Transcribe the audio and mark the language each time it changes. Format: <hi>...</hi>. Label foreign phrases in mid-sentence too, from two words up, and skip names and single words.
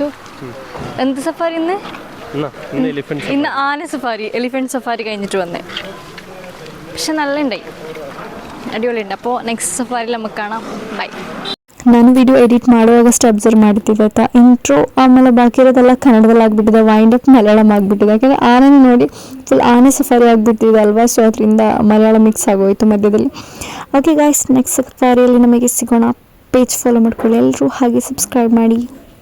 <ml>എന്ത് സഫാരി ഇന്ന് ആന സഫാരി,</ml> <en>elephant safari</en> <ml>കഴിഞ്ഞിട്ട് വന്നേ. പക്ഷെ നല്ല ഉണ്ടായി, അടിപൊളിയുണ്ട്. അപ്പോൾ</ml> <en>next safari</en> <ml>നമുക്ക് കാണാം. ബൈ.</ml> <kn>ನಾನು</kn> <en>video edit</en> <kn>ಮಾಡುವಾಗಷ್ಟು ಅಬ್ಸರ್ವ್ ಮಾಡ್ತಿದ್ದೆ ಆಯ್ತಾ. ಇಂಟ್ರೋ ಆಮೇಲೆ ಬಾಕಿ ಇರೋದೆಲ್ಲ ಕನ್ನಡದಲ್ಲಿ ಆಗಿಬಿಟ್ಟಿದೆ,</kn> <en>wind up</en> <kn>ಮಲಯಾಳಂ ಆಗಿಬಿಟ್ಟಿದೆ. ಯಾಕಂದರೆ ಆನೆ ನೋಡಿ ಫುಲ್ ಆನೆ ಸಫಾರಿ ಆಗಿಬಿಟ್ಟಿದೆ ಅಲ್ವಾ, ಸೊ ಅದರಿಂದ ಮಲಯಾಳ ಮಿಕ್ಸ್ ಆಗೋಯಿತು ಮಧ್ಯದಲ್ಲಿ.</kn> <en>okay guys, next safari</en> <kn>ನಮಗೆ ಸಿಗೋಣ.</kn> <en>page follow</en> <kn>ಮಾಡ್ಕೊಳ್ಳಿ ಎಲ್ಲರೂ, ಹಾಗೆ ಸಬ್ಸ್ಕ್ರೈಬ್ ಮಾಡಿ.</kn>